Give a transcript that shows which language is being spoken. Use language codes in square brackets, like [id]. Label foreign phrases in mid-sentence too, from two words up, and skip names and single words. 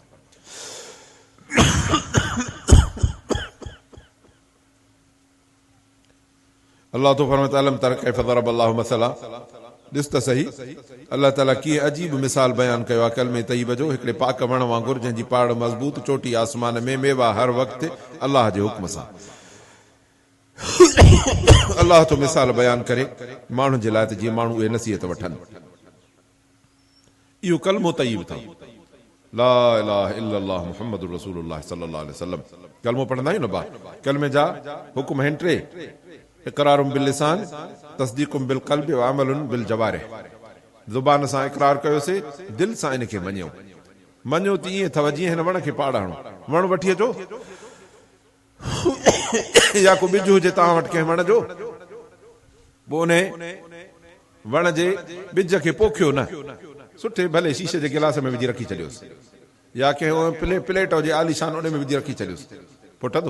[sd] अल्लाह तो फरमाए [ar] ألم تر كيف ضرب الله مثلا, [sd] ॾिस त सही अल्लाह ताला कीअं अजीब मिसाल बयानु कयो आहे कलमे तय्यब जो, हिकिड़े पाक वण वांगुरु जंहिंजी पाड़ मज़बूत, चोटी आसमान में, मेवा हर वक़्तु अल्लाह जे हुक्म सां। अल्लाह तो मिसाल बयानु करे माण्हुनि जे लाइ त जीअं माण्हू उहे नसीहत वठनि। इहो कलमो तय्यब अथव, [ar] لا إله إلا الله محمد رسول الله صلى الله عليه وسلم. [sd] कलमो पढ़ंदा आहियूं न बा, कलमे जा हुक्म आहिनि टे, [ar] إقرار باللسان وتصديق بالقلب وعمل بالجوارح. [sd] ज़ुबान सां इक़रार कयोसीं, दिलि सां इनखे मञियो। मञियो त ईअं अथव जीअं हिन वण खे पाड़ हणो। वण वठी अचो या को ॿिज हुजे तव्हां वटि कंहिं वण जो, पोइ उन वण जे ॿिज खे पोखियो न, सुठे भले शीशे जे गिलास में विझी रखी छॾियोसि, या कंहिं प्लेट हुजे आलीशान उन में विझी रखी छॾियोसि, पुटंदो?